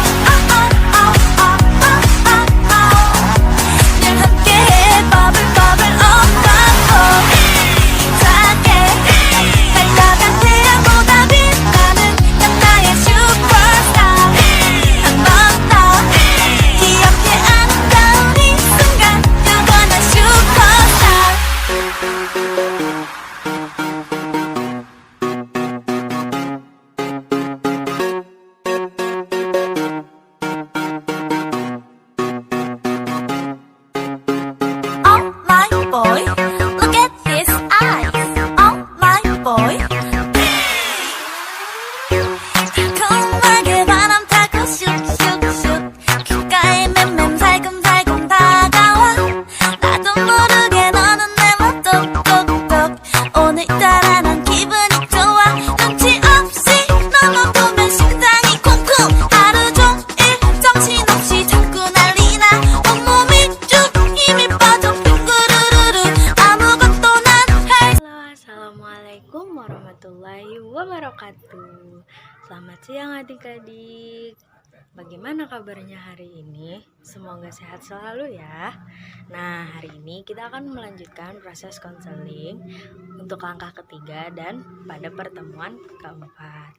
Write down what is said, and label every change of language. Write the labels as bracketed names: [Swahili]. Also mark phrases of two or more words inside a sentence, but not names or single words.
[Korean] 늘 함께해 버블버블 on 밤보이. 작게 달려간 태양보다 빛나는 넌 나의 슈퍼스타. 한 번 더 기억해 아름다운 이 순간 영원한 슈퍼스타. [English] Oh my boy, look at his eyes. Oh my boy. [Korean] 달콤하게 바람 타고 슉슉슉 귓가에 맴맴 살금살금 다가와. 나도 모르게 너는 내 맘 똑똑똑. 오늘따라 난 기분이 좋아. 눈치 없이 너만 보면 심장이 쿵쿵. 하루 종일 정신없이 자꾸 난리나. 온몸이 쭉 힘이 빠져 빙구르르르. 아무것도 난 할. [Arabic] Halo, السلام عليكم ورحمة الله وبركاته. [Indonesian] Selamat siang adik-adik. Bagaimana kabarnya hari ini? Semoga sehat selalu ya. Nah, hari ini kita akan melanjutkan proses konseling untuk langkah ketiga dan pada pertemuan keempat.